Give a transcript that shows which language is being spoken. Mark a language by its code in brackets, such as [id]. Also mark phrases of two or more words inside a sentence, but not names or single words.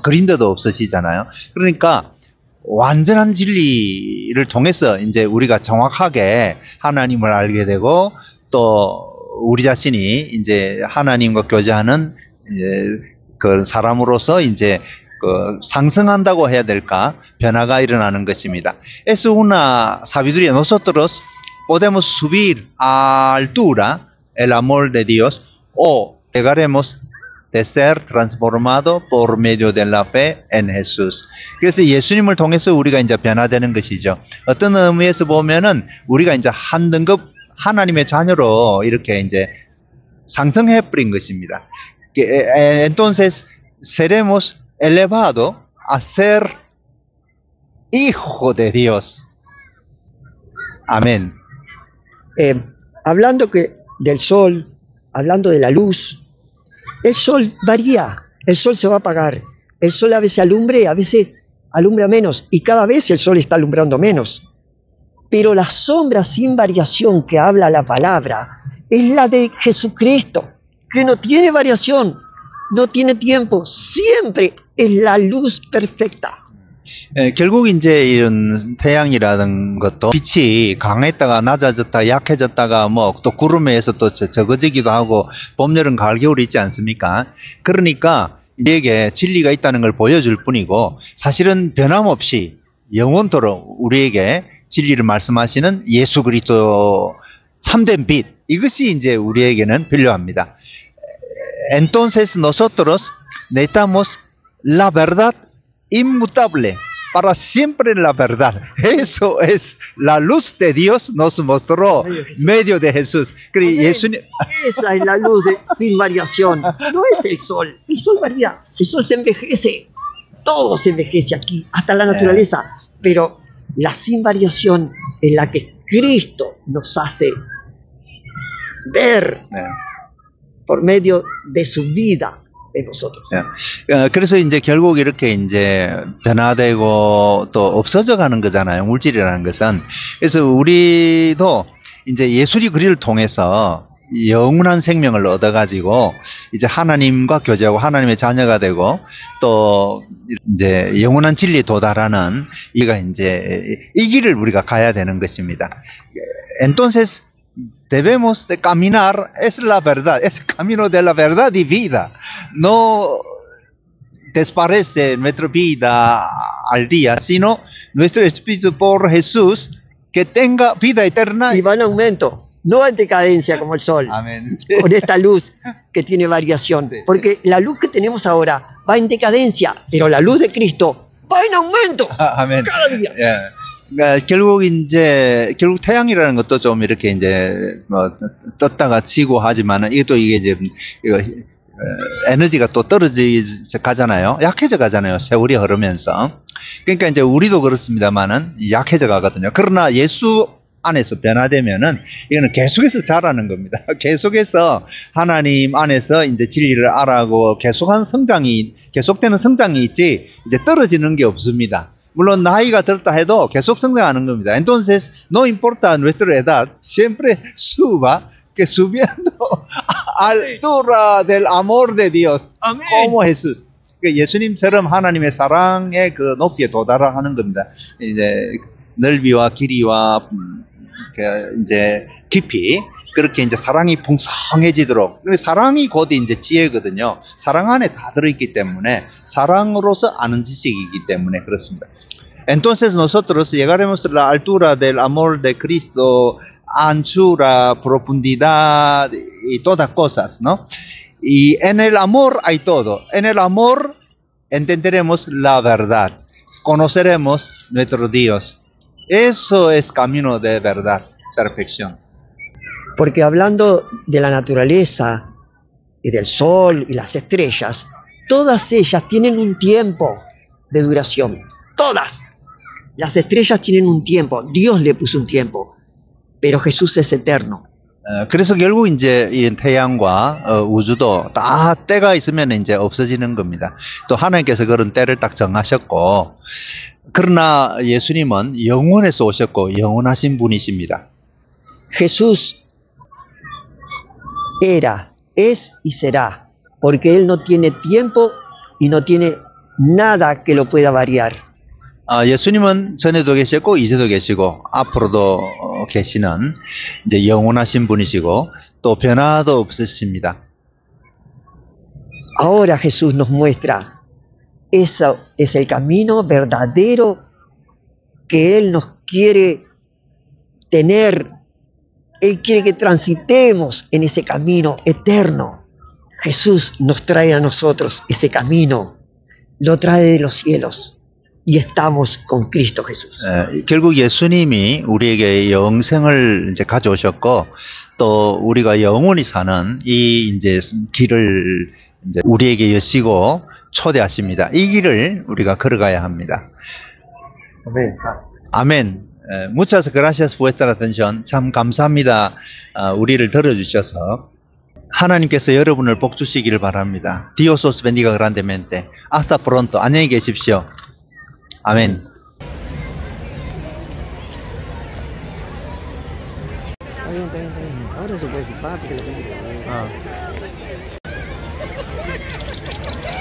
[ko] 그림자도 없으시잖아요. 그러니까 완전한 진리를 통해서 이제 우리가 정확하게 하나님을 알게 되고 또 우리 자신이 이제 하나님과 교제하는 이제 그 사람으로서 이제 그 상승한다고 해야 될까? 변화가 일어나는 것입니다. [es] Es una sabiduría. Nosotros podemos subir a altura el amor de Dios o llegaremos de ser transformado por medio de la fe en Jesús. 그래서 예수님을 통해서 우리가 이제 변화되는 것이죠. 어떤 의미에서 보면은 우리가 이제 한 등급 하나님의 자녀로 이렇게 이제 상승해 버린 것입니다. Entonces seremos elevados a ser hijo de Dios. Amén. Hablando del sol, hablando de la luz, el sol varía El sol se va a apagar. El sol a veces alumbra menos y cada vez el sol está alumbrando menos. Pero la sombra sin variación que habla la palabra es la de Jesucristo, que no tiene variación, no tiene tiempo, siempre es la luz perfecta. [ko] 결국 이제 이런 태양이라는 것도 빛이 강했다가 낮아졌다가 약해졌다가 뭐 또 구름에 의해서 또 적어지기도 하고 봄, 여름, 가을, 겨울이 있지 않습니까? 그러니까 우리에게 진리가 있다는 걸 보여줄 뿐이고 사실은 변함없이 영원토록 우리에게 진리를 말씀하시는 예수 그리스도 참된 빛, 이것이 이제 우리에게는 필요합니다. [es] Entonces nosotros necesitamos la verdad inmutable, para siempre la verdad. Eso es la luz de Dios nos mostró medio de Jesús. Esa es la luz sin variación. No es el sol varía, el sol se envejece, todo se envejece aquí, hasta la naturaleza, pero la sin variación es la que Cristo nos hace ver por medio de su vida en nosotros. [ko] 그래서 이제 결국 이렇게 이제 변화되고 또 없어져 가는 거잖아요. 물질이라는 것은. 그래서 우리도 이제 예수리 그리를 통해서 영원한 생명을 얻어가지고 이제 하나님과 교제하고 하나님의 자녀가 되고 또 이제 영원한 진리에 도달하는 이가 이제 이 길을 우리가 가야 되는 것입니다. [es] Entonces debemos de caminar, es la verdad, es el camino de la verdad y vida. No desparece nuestra vida al día, sino nuestro espíritu por Jesús que tenga vida eterna. Y va en aumento. No en decadencia como el sol, Amén. con esta luz que tiene variación. Porque la luz que tenemos ahora va en decadencia, pero la luz de Cristo va en aumento. [ko] 아멘. [es] cada día. [ko] 그러니까 결국 태양이라는 것도 좀 이렇게 이제 뭐 떴다가 치고 하지만은 이게 이제 이거 에너지가 또 떨어져 가잖아요. 약해져 가잖아요. 세월이 흐르면서. 그러니까 이제 우리도 그렇습니다만은 약해져 가거든요. 그러나 예수 안에서 변화되면은 이거는 계속해서 자라는 겁니다. 계속해서 하나님 안에서 이제 진리를 알아고 계속되는 성장이 있지 이제 떨어지는 게 없습니다. 물론 나이가 들었다 해도 계속 성장하는 겁니다. [es] Entonces no importa nuestra edad, siempre suba, que subiendo a altura del amor de Dios, como Jesús. [ko] 예수님처럼 하나님의 사랑의 그 높이에 도달하는 겁니다. 이제 넓이와 길이와 이제 깊이 그렇게 이제 사랑이 풍성해지도록. 사랑이 곧 이제 지혜거든요. 사랑 안에 다 들어있기 때문에 사랑으로서 아는 지식이기 때문에 그렇습니다. [es] Entonces nosotros llegaremos a la altura del amor de Cristo, anchura, profundidad y todas cosas, ¿no? Y en el amor hay todo. En el amor entenderemos la verdad, conoceremos nuestro Dios. Eso es camino de verdad, perfección. Porque hablando de la naturaleza y del sol y las estrellas, todas ellas tienen un tiempo de duración. Todas. Las estrellas tienen un tiempo. Dios le puso un tiempo. Pero Jesús es eterno. [ko] 그래서 결국 이제 이 태양과 우주도 다 때가 있으면 이제 없어지는 겁니다. 또 하나님께서 그런 때를 딱 정하셨고, 그러나 예수님은 영원에서 오셨고 영원하신 분이십니다. [es] Jesús era, es y será, porque Él no tiene tiempo y no tiene nada que lo pueda variar. [ko] 예수님은 전에도 계셨고 이제도 계시고 앞으로도 계시는 이제 영원하신 분이시고 또 변화도 없으십니다. [es] Ahora Jesús nos muestra, eso es el camino verdadero que Él nos quiere tener. Él quiere que transitemos en ese camino eterno. Jesús nos trae a nosotros ese camino, lo trae de los cielos. Y estamos con Cristo Jesús. [ko] 결국 예수님이 우리에게 영생을 이제 가져오셨고 또 우리가 영원히 사는 이 이제 길을 이제 우리에게 여시고 초대하십니다. 이 길을 우리가 걸어가야 합니다. 아멘. 아멘. [es] Muchas gracias por esta atención. [ko] 참 감사합니다. 우리를 들어주셔서. 하나님께서 여러분을 복 주시기를 바랍니다. [es] Dios os bendiga grandemente. Hasta pronto. [ko] 안녕히 계십시오. 아멘. [es] Está bien, está bien, está bien. Ahora se puede filmar porque la gente lo ve. 어.